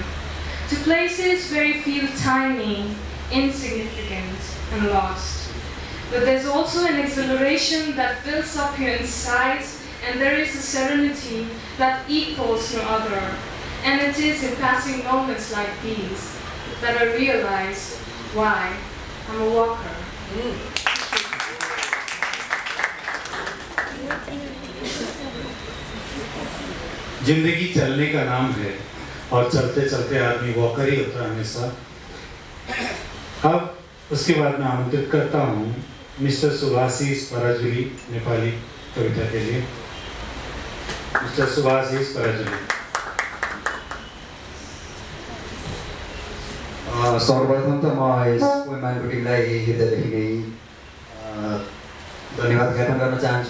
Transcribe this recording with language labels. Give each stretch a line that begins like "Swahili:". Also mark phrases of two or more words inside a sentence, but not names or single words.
English: To places where you feel tiny, insignificant, and lost. But there's also an exhilaration that fills up your insides, and there is a serenity that equals no other. And it is in passing moments like these that I realize why I'm a walker.
Hindi: जिंदगी चलने का नाम है और चलते चलते आदमी वॉकर ही होता है हमेशा। अब उसके बाद मैं आमंत्रित करता हूँ मिस्टर सुभाषिष पराजुली नेपाली कविता के लिए। मिस्टर सुभाषिष पराजुली।
Nepali: सर्वप्रथम त म यस पोइम टिमलाई हृदयदेखि नै धन्यवाद ज्ञापन गर्न चाहन्छु।